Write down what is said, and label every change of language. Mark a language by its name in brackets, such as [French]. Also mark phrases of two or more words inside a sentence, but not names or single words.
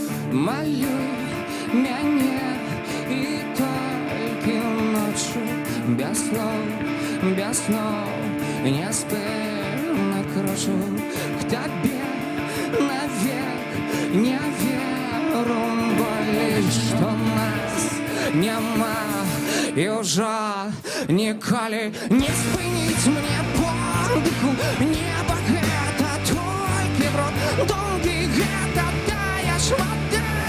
[Belarusian] малюй мяне і толькі ноччу [Russian] без слов неспешно крочу к тебе навек. [Belarusian] Не веру болей, што нас няма і ўжо ніколі не спыніць мне подыху. Неба гэта толькі брод, доўгі гэта тая ж вода.